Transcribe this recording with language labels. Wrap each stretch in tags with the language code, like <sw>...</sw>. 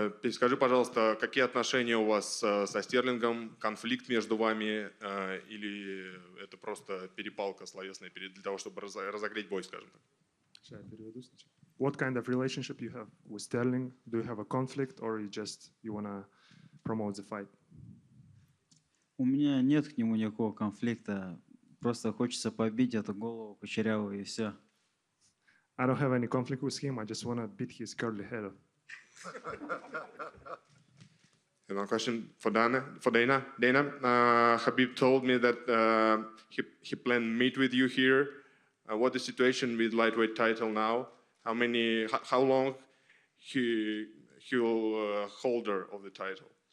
<ru>Скажи, пожалуйста, какие отношения у вас со Стерлингом, конфликт между вами или это просто перепалка словесная для того, чтобы разогреть бой, скажем так?</ru> <en>What kind of relationship you have with Sterling? Do you have a conflict, or you wanna promote the fight?</en> <ru>У меня нет к нему никакого конфликта. Просто хочется побить эту голову кучерявую и все.</ru> <en>I don't have any conflict with him. I just wanna beat his curly head. And one question for Dana. Dana, Khabib told me that he planned to meet with you here. What is the situation with lightweight title now? How long he'll holder of the title?</en>